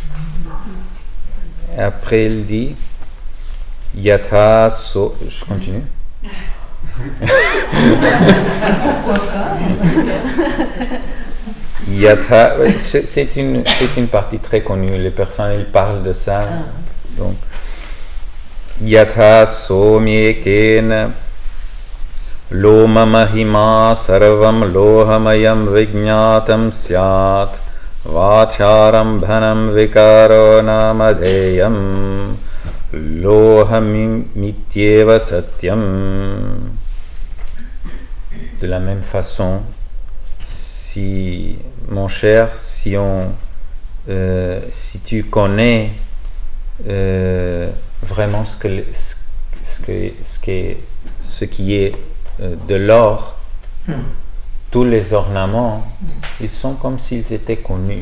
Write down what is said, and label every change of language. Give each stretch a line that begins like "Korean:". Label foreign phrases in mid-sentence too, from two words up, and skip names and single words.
French: Et après, il dit
Sanskrit: Yatha so.
French: Je continue. Yatha, c'est une partie très connue. Les personnes, ils parlent de ça. Donc,
Sanskrit: Yatha somyekena loma mahima sarvam lohamayam vijñatam syat vacharam bhanam vikaro namadheyam lohamityeva satyam.
French: De la même façon, si mon cher, si tu connais vraiment ce qui est de l'or, tous les ornements, ils sont comme s'ils étaient connus.